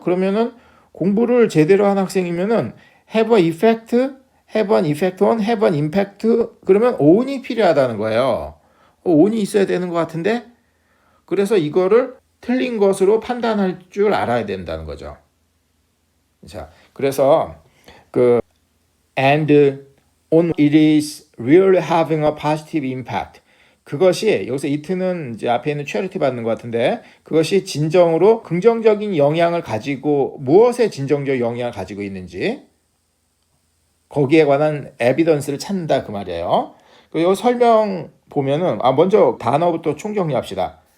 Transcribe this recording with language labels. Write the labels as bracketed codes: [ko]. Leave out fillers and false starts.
[ko] 그러면은 공부를 제대로 한 학생이면은 [en] have an effect, have an effect on, have an impact [ko] 그러면 on이 필요하다는 거예요. on이 있어야 되는 것 같은데 그래서 이거를 틀린 것으로 판단할 줄 알아야 된다는 거죠. 자, 그래서 [en] and on it is really having a positive impact. [ko] 그것이 여기서 it는 이제 앞에 있는 charity 받는 것 같은데 그것이 진정으로 긍정적인 영향을 가지고 무엇에 진정적 영향을 가지고 있는지 거기에 관한 에비던스를 찾는다 그 말이에요. 이 설명 보면은 먼저 단어부터 총정리합시다.